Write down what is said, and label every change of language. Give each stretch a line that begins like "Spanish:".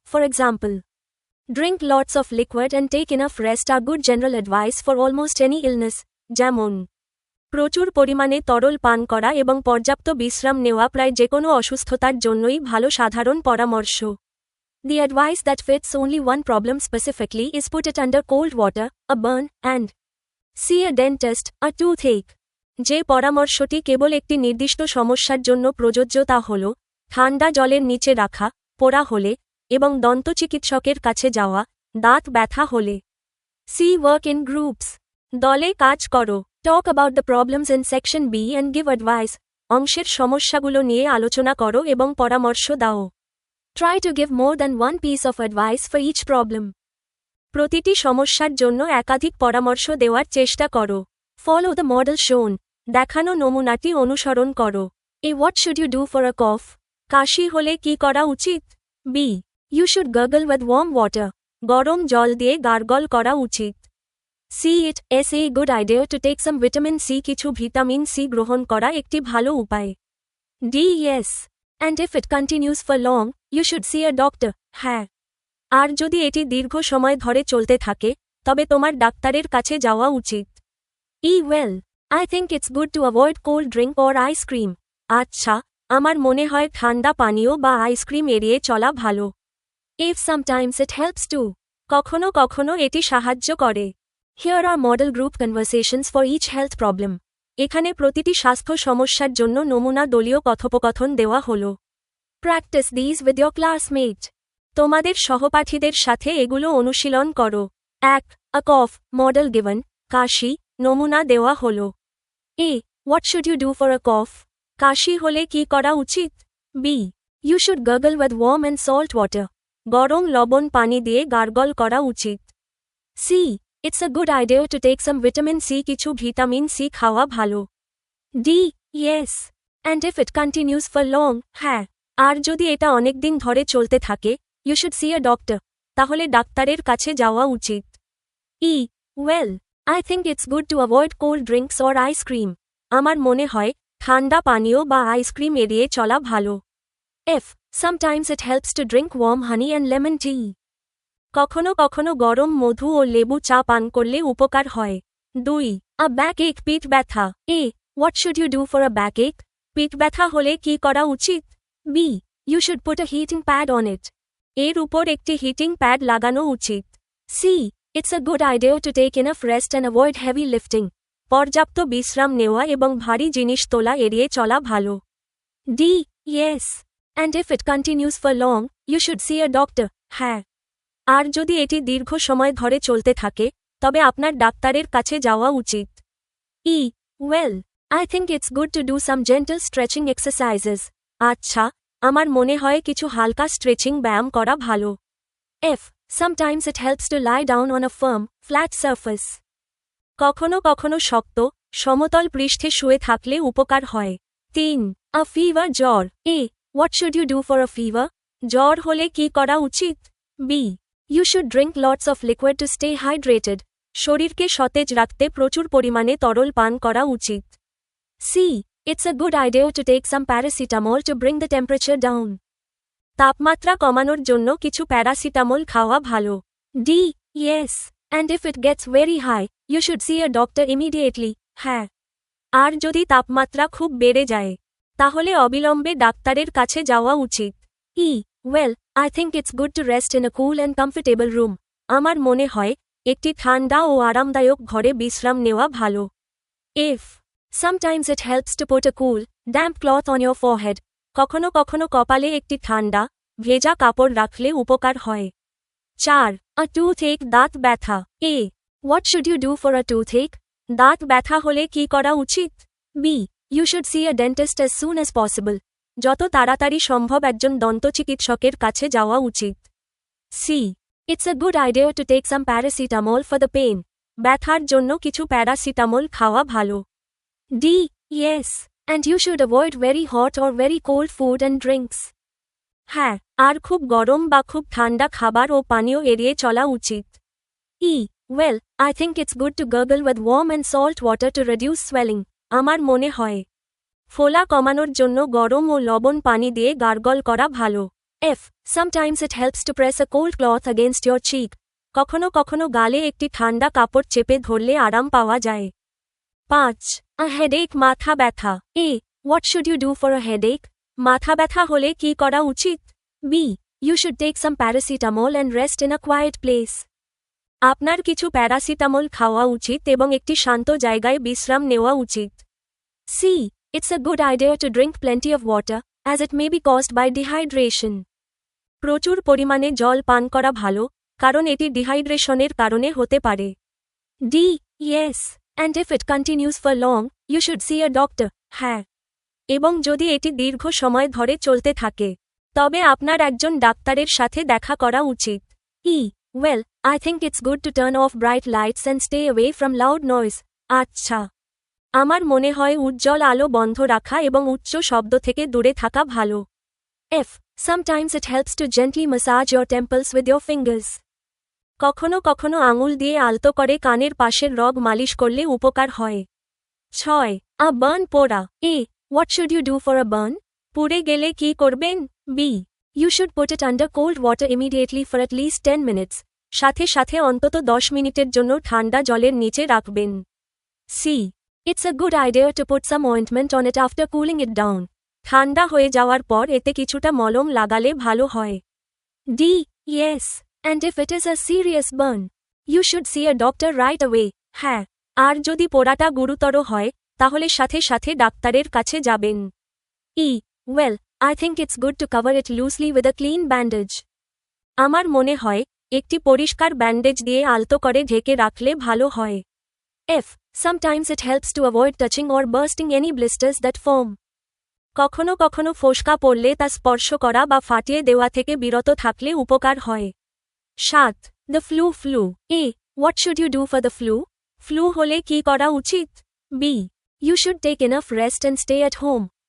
English: For example drink lots of liquid and take enough rest আর good general advice for almost any illness.
Bangla: যেমন প্রচুর পরিমাণে তরল পান করা এবং পর্যাপ্ত বিশ্রাম নেওয়া প্রায় যেকোনো অসুস্থতার জন্যই ভালো সাধারণ পরামর্শ।
English: The advice that fits only one problem specifically is put it under cold water, a burn, and see a dentist, a toothache.
Bangla: যে পরামর্শটি কেবল একটি নির্দিষ্ট সমস্যার জন্য প্রযোজ্য তা হল ঠান্ডা জলের নিচে রাখা, পোড়া হলে, এবং দন্তচিকিৎসকের কাছে যাওয়া, দাঁত ব্যথা হলে।
English: C work in groups.
Bangla: দলে কাজ করো।
English: Talk about the problems in section B and give advice.
Bangla: অংশের সমস্যাগুলো নিয়ে আলোচনা করো এবং পরামর্শ দাও।
English: Try to give more than one piece of advice for each problem.
Bangla: প্রতিটি সমস্যার জন্য একাধিক পরামর্শ দেওয়ার চেষ্টা করো।
English: Follow the model shown.
Bangla: দেখানো নমুনাটি অনুসরণ করো।
English: A what should you do for a cough?
Bangla: কাশি হলে কি করা উচিত?
English: B you should gargle with warm water.
Bangla: গরম জল দিয়ে গার্গল করা উচিত।
English: C it is a good idea to take some vitamin C
Bangla: কিছু ভিটামিন সি গ্রহণ করা একটি ভালো উপায়।
English: D yes and if it continues for long, you should see a doctor.
Bangla: হ্যাঁ আর যদি এটি দীর্ঘ সময় ধরে চলতে থাকে তবে তোমার ডাক্তারের কাছে যাওয়া উচিত।
English: E well, I think it's good to avoid cold drink or ice cream.
Bangla: আচ্ছা আমার মনে হয় ঠান্ডা পানীয় বা আইসক্রিম এড়িয়ে চলা ভালো।
English: If sometimes it helps too.
Bangla: কখনো কখনো এটি সাহায্য করে।
English: Here are model group conversations for each health problem.
Bangla: এখানে প্রতিটি স্বাস্থ্য সমস্যার জন্য নমুনা দলীয় কথোপকথন দেওয়া হল।
English: Practice these with your classmate.
Bangla: তোমাদের সহপাঠীদের সাথে এগুলো অনুশীলন করো।
English: 1. A cough, model given.
Bangla: কাশি, নমুনা দেওয়া হল।
English: A. What should you do for a cough?
Bangla: কাশি হলে কি করা উচিত?
English: B. You should gargle with warm and salt water.
Bangla: গরম লবণ পানি দিয়ে গার্গল করা উচিত।
English: C. It's a good idea to take some vitamin C
Bangla: কিছু ভিটামিন সি খাওয়া ভালো।
English: D. Yes. And if it continues for long,
Bangla: হ্যাঁ আর যদি এটা অনেকদিন ধরে চলতে থাকে,
English: you should see a doctor.
Bangla: তাহলে ডাক্তারের কাছে যাওয়া উচিত।
English: E. Well, I think it's good to avoid cold drinks or ice cream.
Bangla: আমার মনে হয় ঠান্ডা পানীয় বা আইসক্রিম এড়িয়ে চলা ভালো।
English: F. Sometimes it helps to drink warm honey and lemon tea.
Bangla: কখনো কখনো গরম মধু ও লেবু চা পান করলে উপকার হয়। 2.
English: A backache
Bangla: পিঠ ব্যথা।
English: A. What should you do for a backache?
Bangla: পিঠ ব্যথা হলে কি করা উচিত?
English: B. You should put a heating pad on it.
Bangla: এর উপর একটি হিটিং প্যাড লাগানো উচিত।
English: C. It's a good idea to take enough rest and avoid heavy lifting.
Bangla: পর্যাপ্ত বিশ্রাম নেওয়া এবং ভারী জিনিস তোলা এড়িয়ে চলা ভালো।
English: D. Yes. And if it continues for long, you should see a doctor.
Bangla: হ্যাঁ আর যদি এটি দীর্ঘ সময় ধরে চলতে থাকে তবে আপনার ডাক্তারের কাছে যাওয়া উচিত।
English: E. Well, I think it's good to do some gentle stretching exercises.
Bangla: আচ্ছা আমার মনে হয় কিছু হালকা স্ট্রেচিং ব্যায়াম করা ভালো।
English: F. Sometimes it helps to lie down on a firm, flat surface.
Bangla: কখনো কখনো শক্ত, সমতল পৃষ্ঠে শুয়ে থাকলে উপকার হয়।
English: 3. A fever
Bangla: জ্বর।
English: A. What should you do for a fever?
Bangla: জ্বর হলে কি করা উচিত?
English: B. You should drink lots of liquid to stay hydrated.
Bangla: শরীরকে সতেজ রাখতে প্রচুর পরিমাণে তরল পান করা উচিত।
English: C. It's a good idea to take some paracetamol to bring the temperature down.
Bangla: তাপমাত্রা কমানোর জন্য কিছু প্যারাসিটামল খাওয়া ভালো।
English: D. Yes. And if it gets very high, you should see a doctor immediately.
Bangla: হ্যাঁ আর যদি তাপমাত্রা খুব বেড়ে যায় তাহলে অবিলম্বে ডাক্তারের কাছে যাওয়া উচিত।
English: E. Well, I think it's good to rest in a cool and comfortable room.
Bangla: আমার মনে হয় একটি ঠান্ডা ও আরামদায়ক ঘরে বিশ্রাম নেওয়া ভালো।
English: If. Sometimes it helps to put a cool, damp cloth on your forehead.
Bangla: কখনো কখনো কপালে একটি ঠান্ডা, ভেজা কাপড় রাখলে উপকার হয়। 4.
English: A toothache
Bangla: দাঁত ব্যথা।
English: A. What should you do for a toothache?
Bangla: দাঁত ব্যথা হলে কি করা উচিত?
English: B. You should see a dentist as soon as possible.
Bangla: যত তাড়াতাড়ি সম্ভব একজন দন্তচিকিৎসকের কাছে যাওয়া উচিত।
English: C. It's a good idea to take some paracetamol for the pain.
Bangla: ব্যথার জন্য কিছু প্যারাসিটামল খাওয়া ভালো।
English: D. Yes. And you should avoid very hot or very cold food and drinks.
Bangla: হ্যাঁ, আর খুব গরম বা খুব ঠান্ডা খাবার ও পানীয় এড়িয়ে চলা উচিত।
English: E. Well, I think it's good to gargle with warm and salt water to reduce swelling.
Bangla: আমার মনে হয় ফোলা কমানোর জন্য গরম ও লবণ পানি দিয়ে গার্গল করা ভালো।
English: F. Sometimes it helps to press a cold cloth against your cheek.
Bangla: কখনো কখনো গালে একটি ঠান্ডা কাপড় চেপে ধরলে আরাম পাওয়া যায়। 5.
English: A headache
Bangla: মাথা ব্যথা।
English: A. What should you do for a headache?
Bangla: মাথা ব্যথা হলে কি করা উচিত?
English: B. You should take some paracetamol and rest in a quiet place.
Bangla: আপনার কিছু প্যারাসিটামল খাওয়া উচিত এবং একটি শান্ত জায়গায় বিশ্রাম নেওয়া উচিত।
English: C. It's a good idea to drink plenty of water, as it may be caused by dehydration.
Bangla: প্রচুর পরিমাণে জল পান করা ভালো, কারণ এটি ডিহাইড্রেশনের কারণে হতে পারে।
English: D. Yes. And if it continues for long, you should see a doctor.
Bangla: হ্যাঁ। এবং যদি এটি দীর্ঘ সময় ধরে চলতে থাকে, তবে আপনার একজন ডাক্তারের সাথে দেখা করা উচিত।
English: E. Well, I think it's good to turn off bright lights and stay away from loud noise.
Bangla: আচ্ছা। আমার মনে হয় উজ্জ্বল আলো বন্ধ রাখা এবং উচ্চ শব্দ থেকে দূরে থাকা ভালো।
English: F. Sometimes it helps to gently massage your temples with your fingers.
Bangla: কখনো কখনো আঙুল দিয়ে আলতো করে কানের পাশের রগ মালিশ করলে উপকার হয়।
English: 6. A burn
Bangla: পোড়া।
English: A. What should you do for a burn?
Bangla: পুড়ে গেলে কি করবেন?
English: B. You should put it under cold water immediately for at least 10 minutes.
Bangla: সাথে সাথে অন্তত 10 মিনিটের জন্য ঠান্ডা জলের নিচে রাখবেন।
English: C. It's a good idea to put some ointment on it after cooling it down.
Bangla: ঠান্ডা হয়ে যাওয়ার পর এতে কিছুটা মলম লাগালে ভালো হয়।
English: D. Yes. And if it is a serious burn, you should see a doctor right away.
Bangla: হ্যাঁ, আর যদি পোড়াটা গুরুতর হয়, তাহলে সাথে সাথে ডাক্তারের কাছে যাবেন।
English: E. Well, I think it's good to cover it loosely with a clean bandage.
Bangla: আমার মনে হয় একটি পরিষ্কার ব্যান্ডেজ দিয়ে আলতো করে ঢেকে রাখলে ভালো হয়।
English: F. Sometimes it helps to avoid touching or bursting any blisters that form.
Bangla: কখনো কখনো ফোসকা পড়লে তা স্পর্শ করা বা ফাটিয়ে দেওয়া থেকে বিরত থাকলে উপকার হয়।
English: 7. The flu. A. What should you do for the flu?
Bangla: Flu হলে কি করা উচিত?
English: B. You should take enough rest and stay at home.